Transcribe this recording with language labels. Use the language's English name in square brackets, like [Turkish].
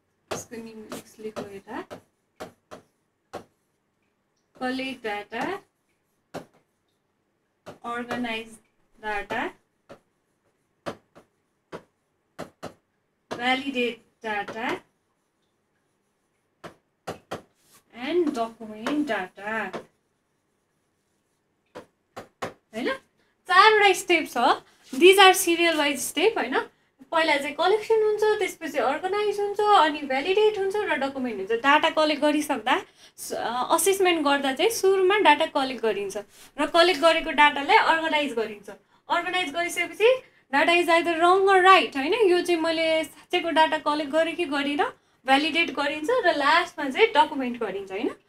[Nepali] यसको निमोनिक्स लेखो यता, collect data, organise data, [English] validate data and document data [Nepali] हैन। 4वटा step छ। [English] These are serial wise step हैन। [Nepali] पहिला चाहिँ कलेक्सन हुन्छ, त्यसपछि अर्गनाइज हुन्छ, अनि भ्यालिडेट हुन्छ र डकुमेन्ट हुन्छ। डाटा कलेक्ट गरिसक्दा असेसमेन्ट गर्दा चाहिँ सुरुमा डाटा कलेक्ट गरिन्छ र कलेक्ट गरेको डाटालाई अर्गनाइज गरिन्छ। अर्गनाइज गरिसकेपछि [English] data is either wrong or right [Nepali] होइन, यो चाहिँ मैले साँच्चैको डाटा कलेक्ट गरेँ कि गरिनँ भ्यालिडेट गरिन्छ र लास्टमा चाहिँ डकुमेन्ट गरिन्छ होइन।